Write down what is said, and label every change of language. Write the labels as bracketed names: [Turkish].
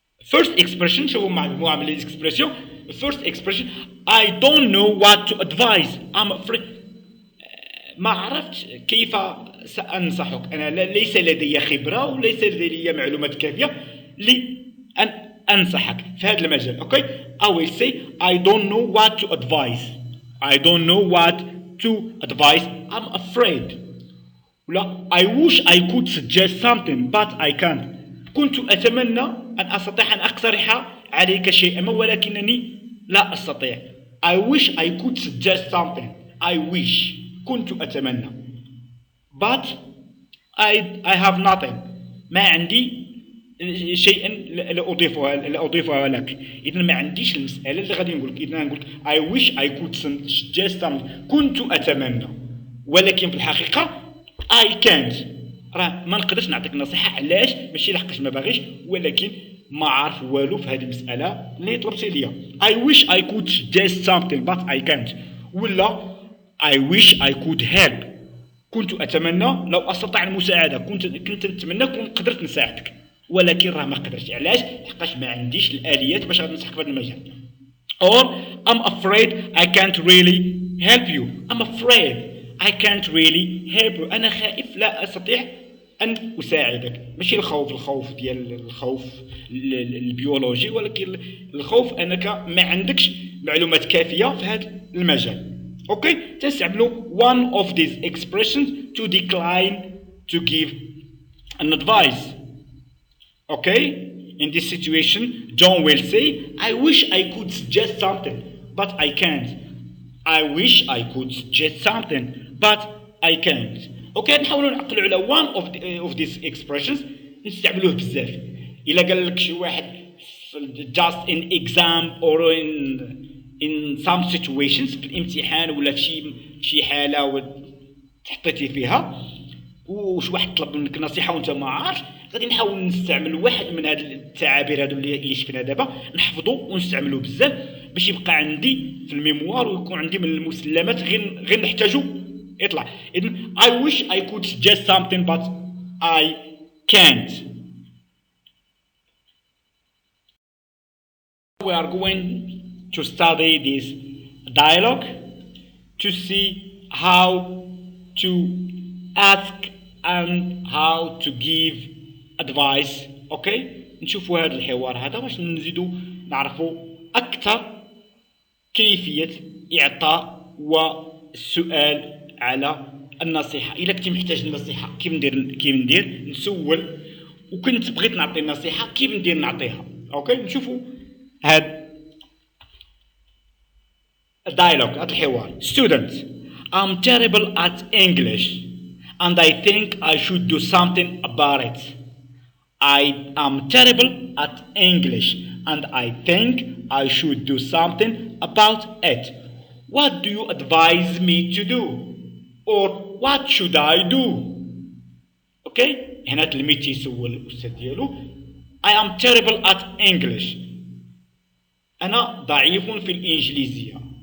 [English] First expression [Arabic] شوفوا مجموعة من الإكسبرسيون. [English] First expression I don't know what to advise. I'm afraid [Arabic] ما عرفت كيف سأنصحك أنا ليس لدي خبرة وليس لدي معلومات كافية لأن أنصحك في هذا المجال. [English] Okay I will say I don't know what to advise. I don't know what to advise. I'm afraid. لا I wish I could suggest something but I can't. [Arabic] كنت أتمنى أن أستطيع أن أقترح عليك شيئا ولكنني لا أستطيع. [English] I wish I could suggest something. I wish [Arabic] كنت أتمنى [English] but I have nothing [Arabic] ما عندي شيئا لأضيفها لك. إذا ما عنديش المسألة اللي غادي نقول إذا نقول [English] I wish I could suggest something [Arabic] كنت أتمنى ولكن في الحقيقة [English] I can't [Arabic] راه ما نقدرش نعطيك نصيحة. علاش؟ ماشي لحقاش ما باغيش ولكن ما عارف والو في هذه المسألة اللي طلبتي ليا. [English] I wish I could suggest something but I can't ولا I wish I could help [Arabic] كنت أتمنى لو أستطيع المساعدة كنت نتمنى كنت قدرت نساعدك. ولكن راه ما قدرتش. علاش؟ لحقاش ما عنديش الاليات باش غنصحك في هذا المجال. [English] or I'm afraid I can't really help you. I'm afraid I can't really help you. [Arabic] انا خائف لا استطيع ان اساعدك. ماشي الخوف ديال الخوف البيولوجي، ولكن الخوف انك ما عندكش معلومات كافيه في هذا المجال. اوكي، تستعملوا [English] one of these expressions to decline to give an advice. Okay, in this situation John will say I wish I could suggest something but I can't. I wish I could suggest something but I can't. [Arabic] اوكي، نحاولوا نعقلوا على [English] one of these expressions [Arabic] نستعملوه بزاف. الا قال لك شي واحد [English] just in exam or in some situations [Arabic] في الامتحان ولا في شي حاله تحطيتي فيها وش واحد طلب منك نصيحه وانت ما عارف، غادي نحاول نستعمل واحد من هاد التعابير هادو اللي شفنا دابا، نحفظو ونستعملو بزاف باش يبقى عندي في الميموار ويكون عندي من المسلمات غير نحتاجو يطلع. [English] إذن I wish I could suggest something but I can't. We are going to study this dialogue to see how to ask and how to give advice. [Arabic] اوكي، نشوفوا هذا الحوار هذا باش نزيدوا نعرفوا اكثر كيفيه اعطاء والسؤال على النصيحه. الا كنت محتاج النصيحه كيف ندير نسول، وكنت بغيت نعطي النصيحه كيف ندير نعطيها. اوكي، نشوفوا هذا الدايلوج، هذا الحوار. [English] Students, I'm terrible at English and I think I should do something about it. I am terrible at English and I think I should do something about it. What do you advise me to do? Or what should I do? Okay? [Arabic] هنا تلميذ يسول الأستاذ ديالو [English] I am terrible at English. [Arabic] أنا ضعيف في الإنجليزية.